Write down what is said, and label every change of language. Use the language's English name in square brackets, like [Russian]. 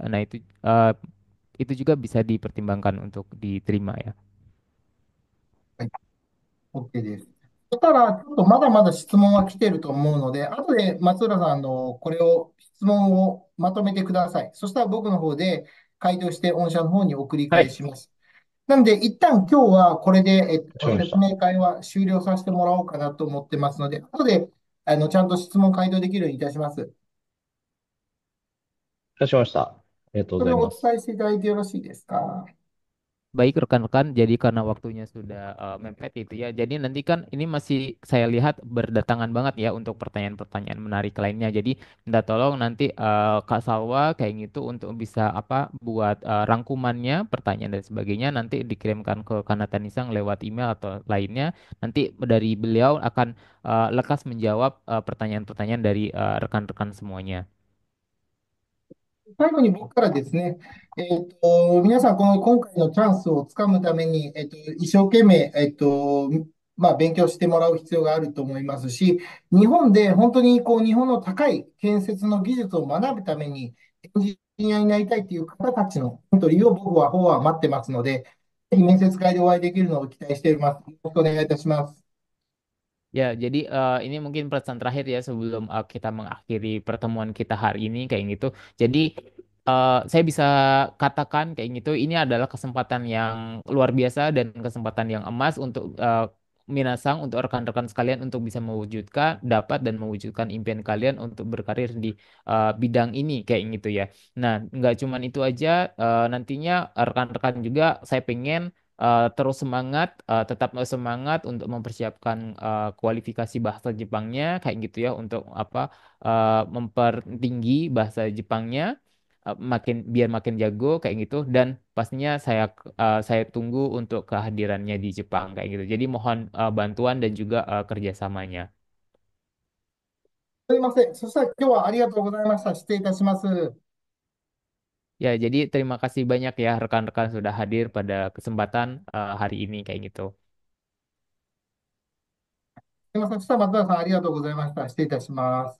[Indonesian] Nah itu juga bisa dipertimbangkan untuk diterima ya. [Japanese] はい、OK です。そしたら、ちょっとまだまだ質問は来てると思うので、後で松浦さん、これを、質問をまとめてください。そしたら僕の方で回答して御社の方に送りはい。返します。なので、一旦今日はこれで、かしこまりました。説明会は終了させてもらおうかなと思ってますので、後でちゃんと質問回答できるようにいたします。かしこまりました。ありがとうごそれをおざいます。伝えしていただいてよろしいですか？ [Indonesian] Baik rekan-rekan, jadi karena waktunya sudah mepet itu ya, jadi nanti kan ini masih saya lihat berdatangan banget ya untuk pertanyaan-pertanyaan menarik lainnya. Jadi minta tolong nanti Kak Salwa kayak gitu untuk bisa buat rangkumannya, pertanyaan dan sebagainya nanti dikirimkan ke Kanata Nisang lewat email atau lainnya. Nanti dari beliau akan lekas menjawab pertanyaan-pertanyaan dari rekan-rekan semuanya. [Japanese] 最後に僕からですね、皆さん、今回のチャンスをつかむために、一生懸命、勉強してもらう必要があると思いますし、日本で本当に日本の高い建設の技術を学ぶために、エンジニアになりたいという方たちのエントリーを方は待ってますので、ぜひ面接会でお会いできるのを期待しています。よろしくお願いいたします。 [Indonesian] Ya, jadi ini mungkin pesan terakhir ya sebelum kita mengakhiri pertemuan kita hari ini kayak gitu. Jadi saya bisa katakan kayak gitu, ini adalah kesempatan yang luar biasa dan kesempatan yang emas untuk Minasang, untuk rekan-rekan sekalian untuk bisa mewujudkan, dapat dan mewujudkan impian kalian untuk berkarir di bidang ini kayak gitu ya. Nah, nggak cuman itu aja, nantinya rekan-rekan juga saya pengen terus semangat, tetap semangat untuk mempersiapkan kualifikasi bahasa Jepangnya kayak gitu ya untuk apa mempertinggi bahasa Jepangnya biar makin jago kayak gitu dan pastinya saya tunggu untuk kehadirannya di Jepang kayak gitu. Jadi mohon bantuan dan juga kerjasamanya. [Japanese] すいません。そしたら今日はありがとうございました。失礼いたします。 [Indonesian] Ya, jadi terima kasih banyak ya rekan-rekan sudah hadir pada kesempatan hari ini kayak gitu. [Japanese] すいません。そしたら松原さん、ありがとうございました。失礼いたします。